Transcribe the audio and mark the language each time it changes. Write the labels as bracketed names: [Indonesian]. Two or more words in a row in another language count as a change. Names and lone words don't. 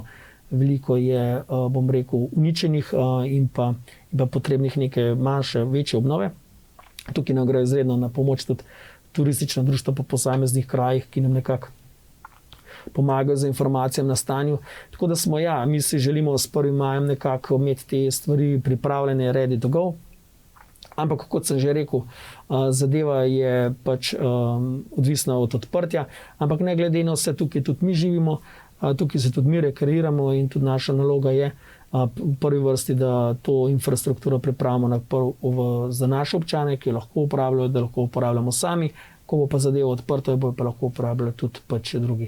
[Slovenian] Veliko je, bom rekel, uničenih in pa potrebnih neke manjše, večje obnove. Tukaj nam gre izredno na pomoč tudi turistična društva po posameznih krajih, ki nam nekako pomagajo z informacijami na stanju. Tako da smo, mi si želimo s 1. majem nekako imeti te stvari pripravljene, [English] ready to go. [Slovenian] Ampak, kot sem že rekel, zadeva je pač odvisna od odprtja, ampak ne glede na vse, tukaj tudi mi živimo, tukaj se tudi mi rekreiramo in tudi naša naloga je v prvi vrsti, da to infrastrukturo pripravimo za naše občane, ki jo lahko uporabljajo, da lahko uporabljamo sami, ko bo pa zadeva odprta, jo bo pa lahko uporabljali tudi pač drugi.